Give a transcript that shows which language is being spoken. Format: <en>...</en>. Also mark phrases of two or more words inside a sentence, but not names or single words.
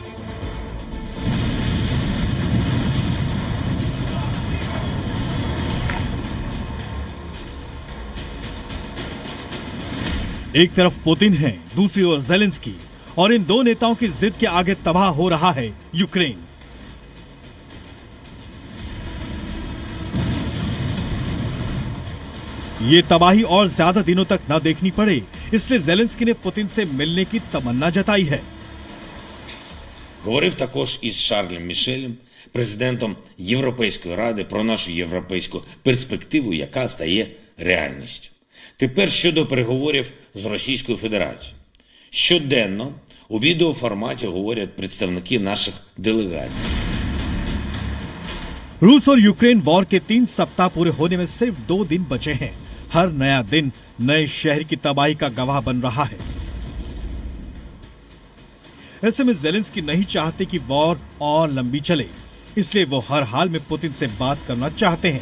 <hi>एक तरफ पुतिन है, दूसरी ओर ज़ेलेंस्की, और इन दो नेताओं की जिद के आगे तबाह हो रहा है यूक्रेन। ये तबाही और ज्यादा दिनों तक न देखनी पड़े, इसलिए ज़ेलेंस्की ने पुतिन से मिलने की तमन्ना जताई है।</hi> <uk>Говорив також із Шарлем Мішелем, президентом Європейської ради, про нашу європейську перспективу, яка стає реальністю. Тепер щодо переговорів з Російською Федерацією. Щоденно у відеоформаті говорять представники наших делегацій.</uk> <hi>रूस और यूक्रेन वॉर के 3 सप्ताह पूरे होने में सिर्फ 2 दिन बचे हैं। हर नया दिन नए शहर की तबाही का गवाह बन रहा है। ऐसे में ज़ेलेंस्की नहीं चाहते कि वॉर और लंबी चले, इसलिए वो हर हाल में पुतिन से बात करना चाहते हैं।</hi>